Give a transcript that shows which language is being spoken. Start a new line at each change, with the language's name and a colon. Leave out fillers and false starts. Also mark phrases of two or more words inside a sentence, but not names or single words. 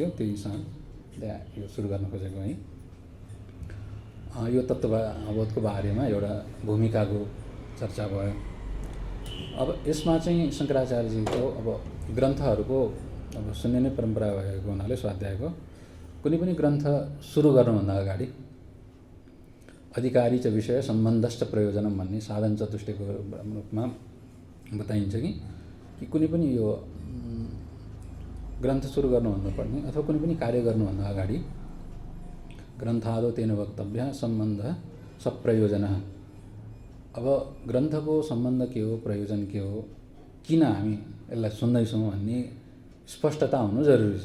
Nepali: त्यही साथ यो सुरु गर्न खोजेको है। यो तत्त्वबोधको बारेमा एउटा भूमिकाको चर्चा भयो। अब यसमा चाहिँ शङ्कराचार्यजीको अब ग्रन्थहरूको अब सुन्ने नै परम्परा भएको हुनाले स्वाध्यायको कुनै पनि ग्रन्थ सुरु गर्नुभन्दा अगाडि
Sanskrit: अधिकारी च विषय सम्बन्धश्च प्रयोजनम
Nepali: भन्ने साधन चतुष्टयको रूपमा बताइन्छ कि कुनै पनि यो ग्रन्थ सुरु गर्नुभन्दा पर्ने अथवा कुनै पनि कार्य गर्नुभन्दा अगाडि
Sanskrit: ग्रन्थादौ तेन वक्तव्य सम्बन्ध सप्रयोजन।
Nepali: अब ग्रन्थको सम्बन्ध के हो, प्रयोजन के हो, किन हामी यसलाई सुन्दैछौँ भन्ने स्पष्टता हुनु जरुरी छ।